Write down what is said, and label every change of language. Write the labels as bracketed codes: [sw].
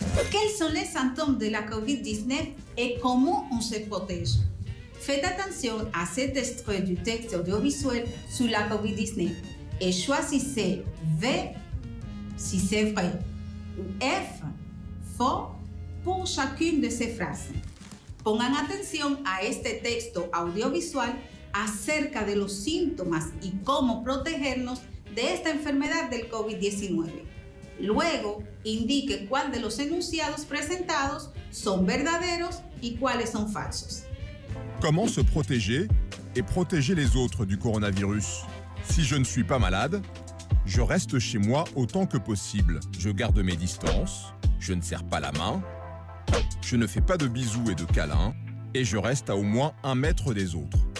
[fr] Quels sont les symptômes de la COVID-19 et comment on se protège? Faites attention à cet extrait du texte audiovisuel sur la COVID-19 et choisissez V si c'est vrai ou F faux por chacune de ces phrases. [es] Pongan atención a este texto audiovisual acerca de los síntomas y cómo protegernos de esta enfermedad del COVID-19. Luego, indique cuál de los enunciados presentados son verdaderos y cuáles son falsos. [fr] Comment se protéger et protéger les autres du coronavirus? Si je ne suis pas malade, je reste chez moi autant que possible. Je garde mes distances, je ne serre pas la main, je ne fais pas de bisous et de câlins, et je reste à au moins 1 mètre des autres.